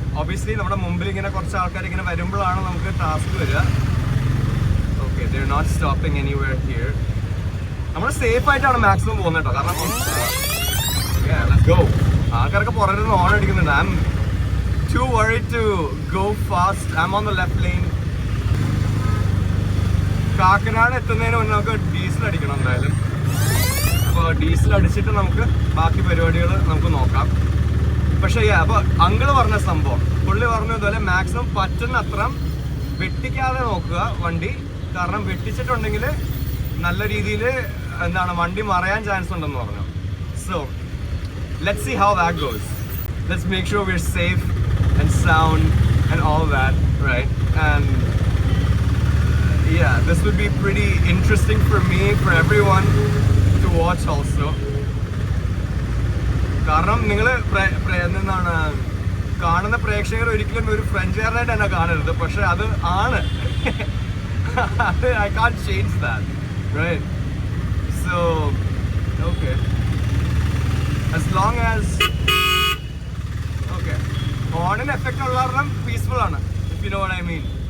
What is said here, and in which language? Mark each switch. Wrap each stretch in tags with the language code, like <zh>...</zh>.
<ml>Obviously നമ്മുടെ മുമ്പിൽ ഇങ്ങനെ കുറച്ച് ആൾക്കാർ ഇങ്ങനെ വരുമ്പോഴാണ് നമുക്ക് ടാസ്ക് വരിക.</ml> <en>Okay, they are not stopping anywhere here.</en> <ml>നമ്മൾ സേഫ് ആയിട്ടാണ് മാക്സിമം പോകുന്നത് കേട്ടോ, കാരണം</ml> <en>Let's go.</en> <ml>ആൾക്കാരൊക്കെ പുറകിൽ നിന്ന് ഓൺ അടിക്കുന്നുണ്ട്.</ml> <en>I am too worried to go fast. I'm on the left lane.</en> <ml>Kakkanad എത്തുന്നതിന് മുന്നേ നമുക്ക് ഡീസൽ അടിക്കണം എന്തായാലും. അപ്പോൾ ഡീസൽ അടിച്ചിട്ട് നമുക്ക് ബാക്കി പരിപാടികൾ നമുക്ക് നോക്കാം. പക്ഷേ അപ്പോൾ അങ്കിള് പറഞ്ഞ സംഭവം, പുള്ളി പറഞ്ഞതുപോലെ മാക്സിമം പറ്റുന്ന അത്ര വെട്ടിക്കാതെ നോക്കുക വണ്ടി. കാരണം വെട്ടിച്ചിട്ടുണ്ടെങ്കിൽ നല്ല രീതിയിൽ എന്താണ് വണ്ടി മറയാൻ ചാൻസ് ഉണ്ടെന്ന് പറഞ്ഞു.</ml> <en>So let's see how that goes. Let's make sure we are safe and sound and all that, right? And yeah, this would be pretty interesting for me, for everyone to watch also.</en> <ml>കാരണം നിങ്ങൾ എന്താണ് കാണുന്ന പ്രേക്ഷകർ ഒരിക്കലും ഒരു ഫ്രഞ്ചുകാരനായിട്ട് തന്നെ കാണരുത്, പക്ഷെ അത് ആണ്.</ml> <en>I can't change that, right? So okay, as long as okay,</en> <ml>ഓണിന് effect ഉള്ള കാരണം പീസ്ഫുൾ ആണ്,</ml> <en>if you know what I mean.</en>